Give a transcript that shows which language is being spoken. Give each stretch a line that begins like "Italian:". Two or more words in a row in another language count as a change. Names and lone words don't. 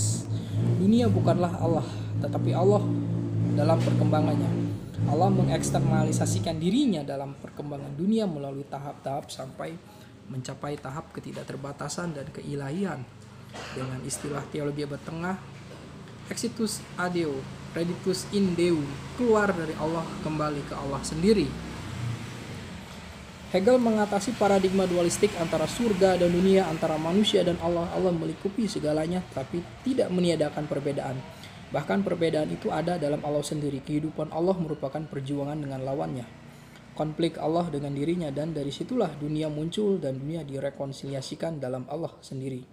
Indonesian: Dunia bukanlah Allah, tetapi Allah dalam perkembangannya. Allah mengeksternalisasikan dirinya dalam perkembangan dunia melalui tahap-tahap sampai mencapai tahap ketidakterbatasan dan keilahian. Dengan istilah teologi abad tengah,
Latin: exitus ad Deo, reditus in Deo,
Indonesian: keluar dari Allah kembali ke Allah sendiri. Hegel mengatasi paradigma dualistik antara surga dan dunia, antara manusia dan Allah. Allah melingkupi segalanya, tapi tidak meniadakan perbedaan. Bahkan perbedaan itu ada dalam Allah sendiri. Kehidupan Allah merupakan perjuangan dengan lawannya, konflik Allah dengan dirinya, dan dari situlah dunia muncul dan dunia direkonsiliasikan dalam Allah sendiri.